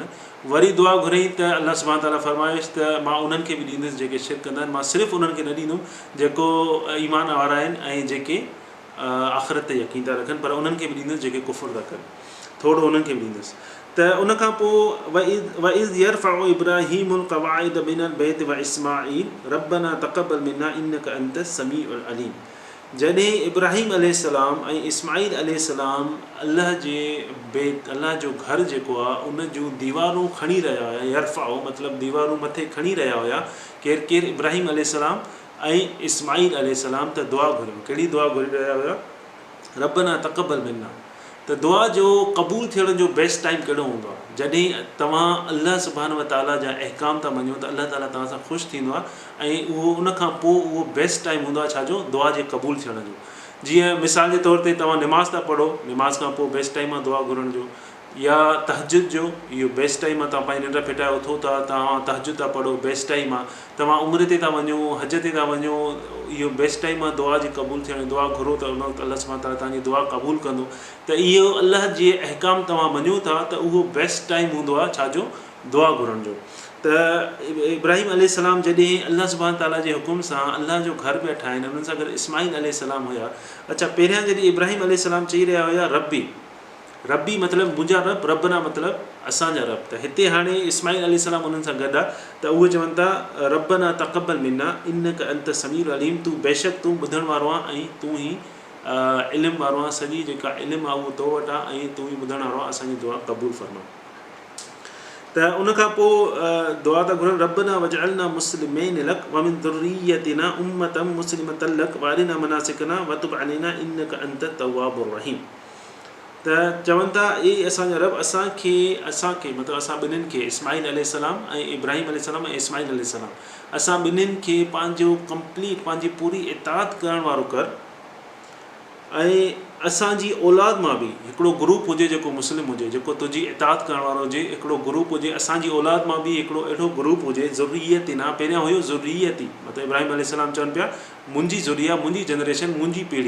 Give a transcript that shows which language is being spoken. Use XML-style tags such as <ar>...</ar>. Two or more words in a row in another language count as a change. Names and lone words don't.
<sd>वरी दुआ घुरई त अल्लाह</sd> <ar>سبحانه تعالى</ar> <sd>फरमाइसि त मां उन्हनि खे बि ॾींदुसि जेके शिरक कंदा आहिनि, मां सिर्फ़ु उन्हनि खे न ॾींदुमि जेको ईमान वारा आहिनि ऐं जेके आख़िरत ते यकीन था रखनि, पर उन्हनि खे बि ॾींदुसि जेके कुफ़ुर था कनि, थोरो उन्हनि खे बि ॾींदुसि। त उनखां पोइ</sd> <ar>وإذ يرفع إبراهيم القواعد من البيت وإسماعيل ربنا تقبل منا إنك أنت السميع العليم.</ar> <sd>जॾहिं इब्राहिम अलैहिस्सलाम ऐं इस्माईल अलैहिस्सलाम अल्लाह जे बेत अल्लाह जो घर जेको आहे उन जूं दीवारूं खणी रहिया हुया, यरफ़ाओ मतिलबु दीवारूं मथे खणी रहिया हुया, केरु इब्राहिम अलैहिस्सलाम ऐं इस्माईल अलैहिस्सलाम, त दुआ घुरियो। कहिड़ी दुआ घुरी रहिया हुया?</sd> <ar>ربنا تقبل منا.</ar> <sd>त दुआ जो क़बूल थियण जो</sd> <en>best time</en> <sd>कहिड़ो हूंदो आहे? जॾहिं तव्हां अल्लाह</sd> <ar>سبحانه وتعالى</ar> <sd>जा अहकाम था मञो त अल्लाह ताला तव्हां सां ख़ुशि थींदो आहे, ऐं उन खां पोइ उहो</sd> <en>best time</en> <sd>हूंदो आहे छाजो? दुआ जे क़बूल थियण जो। जीअं मिसाल जे तौर ते तव्हां निमाज़ था पढ़ो, निमाज़ खां पोइ</sd> <en>best time</en> <sd>आहे दुआ घुरण जो, या तहजुद जो, इहो</sd> <en>best time</en> <sd>आहे, तव्हां पंहिंजी निंड फिटाए उथो था, तव्हां तहजुद था पढ़ो,</sd> <en>best time</en> <sd>आहे। तव्हां उम्र ते था वञो, हज ते था वञो, इहो</sd> <en>best time</en> <sd>आहे दुआ जी क़बूल थियण। दुआ घुरो त उन वक़्तु अल्लाह</sd> <ar>سبحانه وتعالى</ar> <sd>तव्हांजी दुआ क़बूल कंदो। त इहो अल्लाह जे अहकाम तव्हां मञो था त उहो</sd> <en>best time</en> <sd>हूंदो आहे छाजो? दुआ घुरण जो। त इब्राहिम अलैहिस्सलाम जॾहिं अल्लाह</sd> <ar>سبحانه وتعالى</ar> <sd>जे हुकुम सां अल्लाह जो घर पिया ठाहिनि, उन्हनि सां गॾु इस्माईल अलैहिस्सलाम हुया। अच्छा, पहिरियां जॾहिं इब्राहिम अलैहिस्सलाम चई रहिया हुया रब्बी, रब्बी मतिलबु मुंहिंजा रब, रबना मतिलबु असांजा रब। त हिते हाणे इस्माईल अलैहिस्सलाम उन्हनि सां गॾु आहे, त उहे चवनि था</sd> <ar>ربنا تقبل منا إنك أنت السميع العليم,</ar> <sd>तूं बेशक तूं ॿुधण वारो आहे ऐं तूं ई इल्मु वारो आहे, सॼी जेका इल्मु आहे उहो तो वटि आहे, ऐं तूं ई ॿुधण वारो आहे, असांजी दुआ क़बूल फरमा। त उनखां पोइ दुआ था घुरनि,</sd> <ar>ربنا واجعلنا مسلمين لك ومن ذريتنا أمة مسلمة لك وأرنا مناسكنا وتب علينا إنك أنت التواب الرحيم.</ar> <sd>त चवनि था असांजा रब असांखे मतिलबु असां ॿिन्हिनि खे, इस्माईल अलैहिस्सलाम ऐं इब्राहिम अलैहिस्सलाम ऐं इस्माईल अलैहिस्सलाम, असां ॿिन्हिनि खे पंहिंजो कंप्लीट पंहिंजी पूरी इताअत करण वारो कर, ऐं असांजी औलाद मां बि हिकिड़ो ग्रुप हुजे जेको मुस्लिम हुजे, जेको तुंहिंजी इताअत करण वारो हुजे, हिकिड़ो ग्रुप हुजे, असांजी औलाद मां बि हिकिड़ो अहिड़ो ग्रुप हुजे, ज़ुर्रियतिना, पहिरियां हुयो ज़ुर्रियती, मतिलबु इब्राहिम अलैहिस्सलाम चवनि पिया मुंहिंजी ज़ुरिया, मुंहिंजी जनरेशन, मुंहिंजी पीढ़ी।</sd>